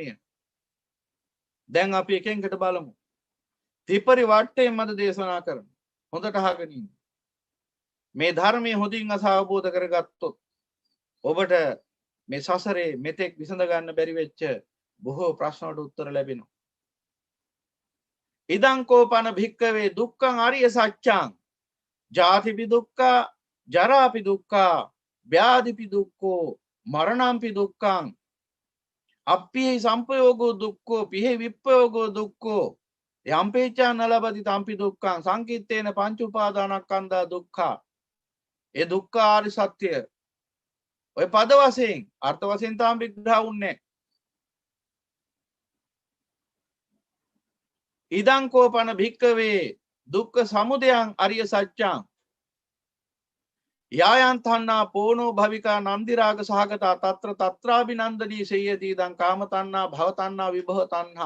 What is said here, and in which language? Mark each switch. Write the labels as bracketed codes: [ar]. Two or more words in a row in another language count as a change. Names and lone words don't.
[si] දැන් අපි එකෙන්කට බලමු. ත්‍රිපරිවට්ටයෙන් මත දේශනා කරන හොඳට අහගෙන ඉන්න. මේ ධර්මයේ හොඳින් අවබෝධ කරගත්තොත් ඔබට මේ සසරේ මෙතෙක් විසඳ ගන්න බැරි වෙච්ච බොහෝ ප්‍රශ්න වලට උත්තර ලැබෙනවා. [pi] ඉදං කෝපන භික්කවේ දුක්ඛං අරිය සත්‍යං ජාතිපි දුක්ඛා ජරාපි දුක්ඛා ව්‍යාධිපි දුක්ඛෝ මරණම්පි දුක්ඛං අප්පිහි සම්පයෝගෝ දුක්ඛෝ පිහි විප්පයෝගෝ දුක්ඛෝ යම්පේචා නලබති තම්පි දුක්ඛං සංකිට්ඨේන පංච උපාදානස්කන්ධා දුක්ඛා. [si] ඒ දුක්ඛ ආරි සත්‍ය ඔය පද වශයෙන් අර්ථ වශයෙන් තාම විග්‍රහ වුන්නේ. [pi] ඉදං කෝපන භික්කවේ දුක්ඛ සමුදයං අරිය සත්‍යං යායන් තණ්හා පෝනෝ භවිකා නන්දි රාග සහගතා తත්‍ර తත්‍රාබිනන්දනී සේයති ඉදං කාම තණ්හා භව තණ්හා විභව තණ්හා.